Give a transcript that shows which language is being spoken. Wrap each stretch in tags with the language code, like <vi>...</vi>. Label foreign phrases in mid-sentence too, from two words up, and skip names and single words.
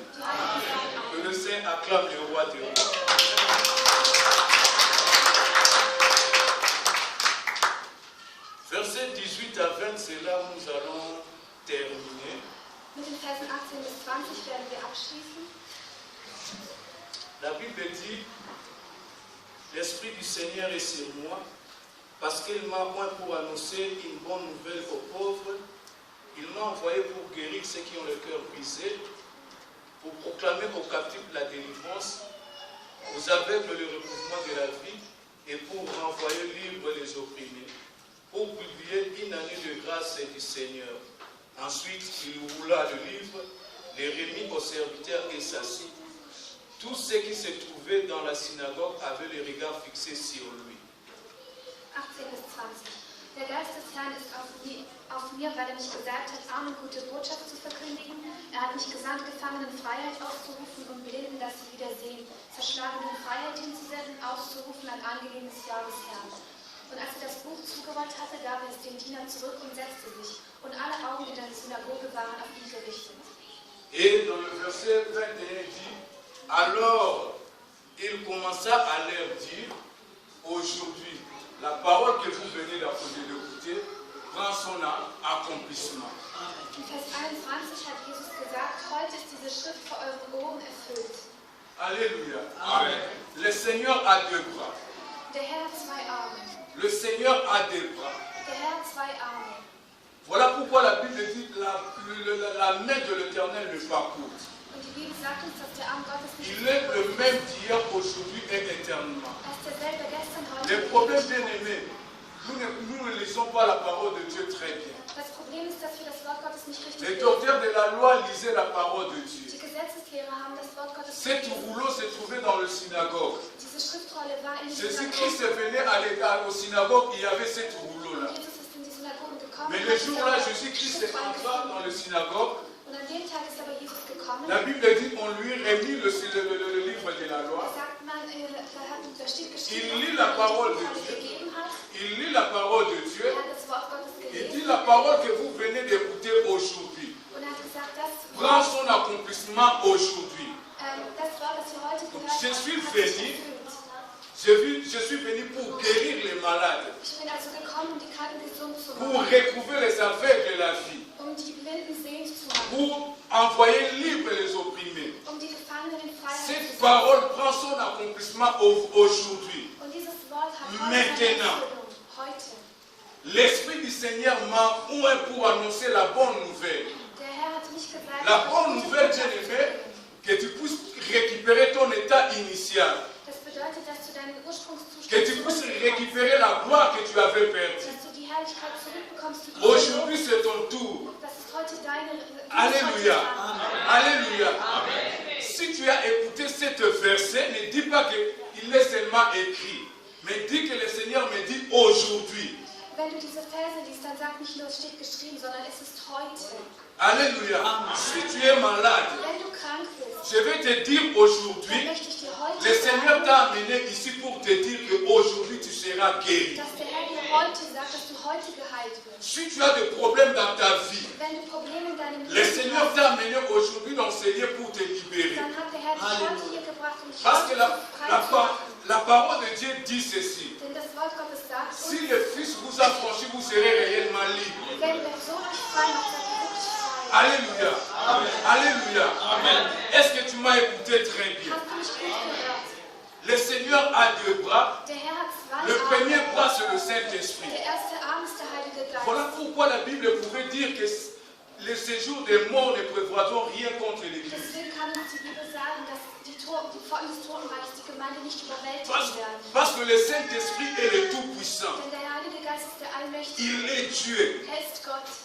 <de>Die Heiligen sagen</de> <fr>Que</fr> <de>Amen.</de> <fr>le Saint acclame le roi des rois. Versets 18 à 20, c'est là où nous allons terminer.</fr> <de>Mit den Versen 18 bis 20 werden wir abschließen.</de> <fr>La Bible dit, l'Esprit du Seigneur est sur moi, parce qu'il m'a oint pour annoncer une bonne nouvelle aux pauvres. Il m'a envoyé pour guérir ceux qui ont le cœur brisé, pour proclamer aux captifs la délivrance, aux aveugles le recouvrement de la vie, et pour renvoyer libres les opprimés, pour publier une année de grâce du Seigneur. Ensuite, il roula le livre, les remit aux serviteurs et s'assit. Tous ceux qui se trouvaient dans la synagogue avaient les regards fixés sur lui.</fr> <de>18 bis 20. Der Geist des Herrn ist auf mir, weil er mich gesagt hat, Armen gute Botschaft zu verkündigen. Er hat mich gesandt, Gefangenen Freiheit auszurufen und Blinden, dass sie wieder sehen, Zerschlagenen Freiheit hinzusenden, auszurufen ein angenehmes Jahr des Herrn. Und als er das Buch zugerollt hatte, gab er es dem Diener zurück und setzte sich. Und alle Augen in der Synagoge waren auf ihn gerichtet.</de> <fr>Et dans le verset 21 dit, alors il commença à leur dire, aujourd'hui, la parole que vous venez d'écouter prend son accomplissement.</fr> <de>In Vers 21 hat Jesus gesagt, heute ist diese Schrift vor euren Ohren erfüllt.</de> <fr>Alléluia. Amen. Le Seigneur a deux bras.</fr> <de>Der Herr hat zwei Arme.</de> <fr>Le Seigneur a deux bras.</fr> <de>Der Herr hat zwei Arme.</de> <fr>Voilà pourquoi la Bible dit la main de l'Éternel n'est pas courte.</fr> <de>Und die Bibel sagt uns, dass der Arm Gottes nicht</de> <fr>Il est le même d'hier, aujourd'hui et éternellement.</fr> <de>Er ist derselbe gestern, heute</de> <fr>Le</fr> <de>und</de> <fr>problème,</fr> <de>ewig.</de> <fr>bien aimé, nous ne lisons pas la parole de Dieu très bien.</fr> <de>Das Problem ist, dass wir das Wort Gottes nicht richtig</de> <fr>Les</fr> <de>lesen.</de> <fr>docteurs de la loi lisaient la parole de Dieu.</fr> <de>Die Gesetzeslehrer haben das Wort Gottes nicht</de> <fr>Cet</fr> <de>gelesen.</de> <fr>rouleau se trouvait dans le synagogue.</fr> <de>Diese Schriftrolle war in die</de> <fr>Jésus-Christ</fr> <de>Synagoge.</de> <fr>venait au synagogue, il y avait ce rouleau-là.</fr> <de>Jesus ist in die Synagoge gekommen.</de> <fr>Mais</fr> <de>und</de> <fr>le</fr> <de>hat</de> <fr>jour-là,</fr> <de>diese</de> <fr>Jésus-Christ est</fr> <de>Schriftrolle</de> <fr>entré dans le</fr> <de>gefunden.</de> <fr>synagogue.</fr> <de>Und an dem Tag ist aber Jesus gekommen.</de> <fr>La Bible dit on lui remit le livre de la loi.</fr> <de>Da sagt man, da steht geschrieben,</de> <fr>Il lit la parole de</fr> <de>was</de> <fr>Dieu.</fr> <de>er gegeben hat.</de> <fr>Il lit la parole de Dieu.</fr> <de>Er hat das Wort Gottes</de> <fr>Il dit</fr> <de>gelesen.</de> <fr>la parole que vous venez d'écouter aujourd'hui</fr> <de>Und er hat gesagt, das</de> <fr>prend son accomplissement aujourd'hui.</fr> <de>das Wort, das wir heute gehört</de> <fr>Je suis</fr> <de>haben, hat</de> <fr>venu.</fr> <de>sich erfüllt.</de> <fr>Je suis venu pour guérir les malades,</fr> <de>Ich bin also gekommen, um die Kranken gesund zu</de> <fr>pour</fr> <de>machen,</de> <fr>recouvrer les aveugles de la vie,</fr> <de>um die Blinden sehend zu machen,</de> <fr>pour envoyer libre les opprimés.</fr> <de>um die Gefangenen in Freiheit zu</de> <fr>Cette</fr> <de>setzen.</de> <fr>parole prend son accomplissement aujourd'hui.</fr> <de>Und dieses Wort hat heute</de> <fr>Maintenant.</fr> <de>seine Erfüllung. Heute.</de> <fr>L'Esprit du Seigneur m'a oint pour annoncer la bonne nouvelle.</fr> <de>Der Herr hat mich gesagt,</de> <fr>La</fr> <de>dass</de> <fr>bonne</fr> <de>ich gute</de> <fr>nouvelle,</fr> <de>Botschaft</de> <fr>bien-aimé,</fr> <de>bringe.</de> <fr>que tu puisses récupérer ton état initial,</fr> <de>Das bedeutet, dass du deinen Ursprungszustand</de> <fr>que tu puisses</fr> <de>zurückbekommst,</de> <fr>récupérer la gloire que tu avais perdue.</fr> <de>dass du die Herrlichkeit zurückbekommst, die du</de> <fr>Aujourd'hui,</fr> <de>verloren</de> <fr>c'est ton tour.</fr> <de>hast. Das ist heute deine</de> <fr>Alléluia.</fr> <de>Amen.</de> <fr>Alléluia. Si tu as écouté cet verset, ne dis pas qu'il est seulement écrit, mais dis que le Seigneur me dit aujourd'hui.</fr> <de>Wenn du diese Verse liest, dann sag nicht nur, es steht geschrieben, sondern es ist heute.</de> <fr>Alléluia. Si tu es malade,</fr> <de>Wenn du krank bist,</de> <fr>je vais te dire</fr> <de>dann</de> <fr>aujourd'hui,</fr> <de>möchte ich dir heute</de> <fr>le Seigneur</fr> <de>sagen,</de> <fr>t'a amené ici pour te dire qu'aujourd'hui tu seras guéri.</fr> <de>dass der Herr dir heute sagt, dass du heute geheilt wirst.</de> <fr>Si tu as des problèmes dans ta vie,</fr> <de>Wenn du Probleme in deinem</de> <fr>le</fr> <de>Leben</de> <fr>Seigneur</fr> <de>hast,</de> <fr>t'a amené aujourd'hui dans ce lieu pour te libérer.</fr> <de>dann hat der Herr dich heute hier gebracht, um dich</de> <fr>Parce que</fr> <de>heute frei zu machen.</de> <fr>la parole de Dieu dit ceci.</fr> <de>Denn das Wort Gottes sagt uns,</de> <fr>Si le Fils vous a franchi, vous serez réellement libre.</fr> <de>wenn der Sohn euch frei macht, seid ihr wirklich frei.</de> <fr>Alléluia. Alléluia. Est-ce que tu m'as écouté très bien?</fr> <de>Hast du mich gut gehört?</de> <fr>Le Seigneur a deux bras.</fr> <de>Der Herr hat zwei</de> <fr>Le premier</fr> <de>Arme.</de> <fr>bras, c'est le Saint-Esprit.</fr> <de>Der erste Arm ist der Heilige Geist.</de> <fr>Voilà pourquoi la Bible pourrait dire que les séjours des morts ne prévoient rien contre l'Église.</fr> <de>Deswegen kann uns die Bibel sagen, dass die Pforten des Totenreichs die Gemeinde nicht überwältigen werden.</de> <fr>Parce que le Saint-Esprit est le Tout-Puissant.</fr> <de>Denn der Heilige Geist ist der Allmächtige.</de> <fr>Il est Dieu.</fr> <de>Er ist Gott.</de>